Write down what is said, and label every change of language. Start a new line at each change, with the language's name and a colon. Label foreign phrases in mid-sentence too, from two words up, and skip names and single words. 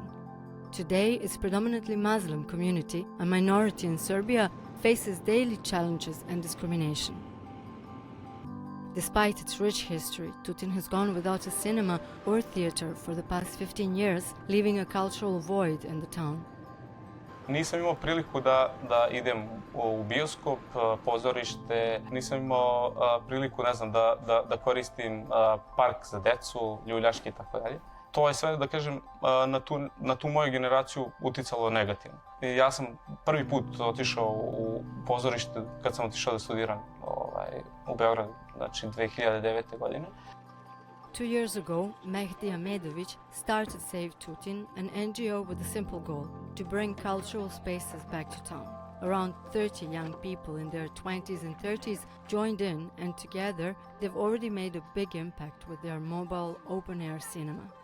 English: Today, its predominantly Muslim community, a minority in Serbia, faces daily challenges and discrimination. Despite its rich history, Tutin has gone without a cinema or theater for the past 15 years, leaving a cultural void in the town.
Serbian: Nisam imao priliku da idem u bioskop, pozorište, nisam imao priliku, ne znam, da koristim park za decu, ljuljaške i tako dalje. To je sve, da kažem, na tu moju generaciju uticalo negativno. Ja sam prvi put otišao u pozorište kad sam otišao da studiram u Beogradu, znači 2009. godine.
English: 2 years ago, Mehdi Ahmedović started Save Tutin, an NGO with a simple goal, to bring cultural spaces back to town. Around 30 young people in their 20s and 30s joined in, and together they've already made a big impact with their mobile open-air cinema.